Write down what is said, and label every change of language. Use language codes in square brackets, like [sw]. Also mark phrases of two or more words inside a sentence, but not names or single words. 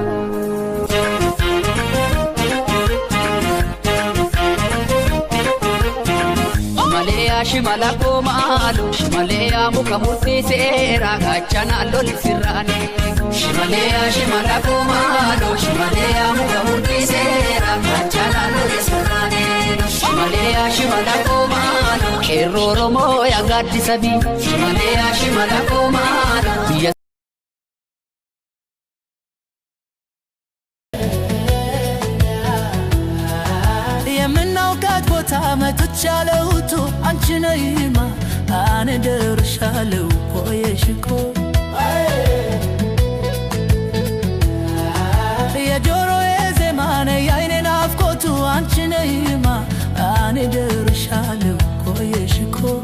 [om] Shimala komaalo shimaleya muka murteesseera gaachana loli sirraane. Shimala komaalo shimaleya muka murteesseera gaachana loli sirraane. Shimala komaalo qeerroo Oromoo yaa gaaddisa bii. Shimala komaalo biyya [am] መጥቻለሁ አንቺ ነይማ አነ ደርሻለሁ ቆየሽኮ የጆሮዬ ዜማ ነይ የዓይኔ ናፍቆቱ አንቺ ነይማ አነ ደርሻለሁ ቆየሽኮ